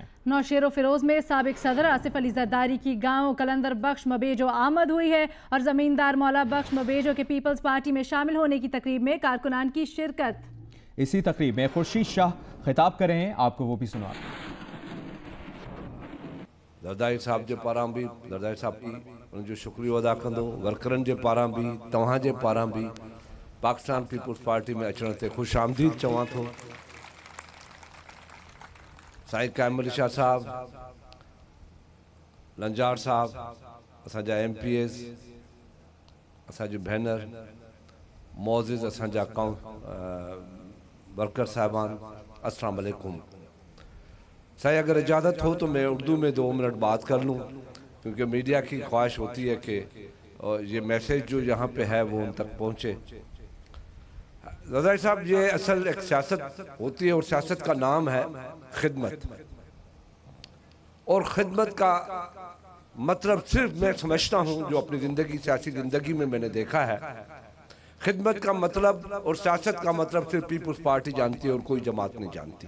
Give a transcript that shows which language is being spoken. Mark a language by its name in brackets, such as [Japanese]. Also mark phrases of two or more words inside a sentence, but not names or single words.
[Urdu] نوشہرو فیروز میں سابق صدر آصف علی زرداری کی گاؤں قلندر بخش موےجو آمد ہوئی ہے اور زمیندار مولا بخش موےجو کے پیپلز پارٹی میں شامل ہونے کی تقریب میں کارکنان کی شرکت. اسی تقریب میں خورشید شاہ خطاب کر رہے ہیں، آپکو وہ بھی سنا. [Sindhi] जरदारी साहब जे पारां भी जरदारी साहब की उनजो शुक्रिया अदा कंदो, वर्करनि जे पारां भी तव्हां जे पारां भी पाकिस्तान पीपल्स पार्टी में अचण ते ख़ुश आमदीद चवां थो। साईं कामिल शाह साहब, लंजार साहब, असांजा MPs, असांजी भेनर मोज़िज़ असांजा वर्कर साहिबान, अस्सलाम वालेकुम। [Urdu] سائیں اگر اجازت ہو تو میں اردو میں 2 منٹ بات کر لوں، کیونکہ میڈیا کی خواہش ہوتی ہے کہ یہ میسج جو یہاں پے ہے وہ ان تک پہنچے. رضائی صاحب، یہ اصل ایک سیاست ہوتی ہے اور سیاست کا نام ہے خدمت، اور خدمت کا مطلب صرف میں سمجھتا ہوں جو اپنی زندگی سیاسی زندگی میں میں نے دیکھا ہے، خدمت کا مطلب اور سیاست کا مطلب صرف پیپلز پارٹی جانتی ہے اور کوئی جماعت نہیں جانتی.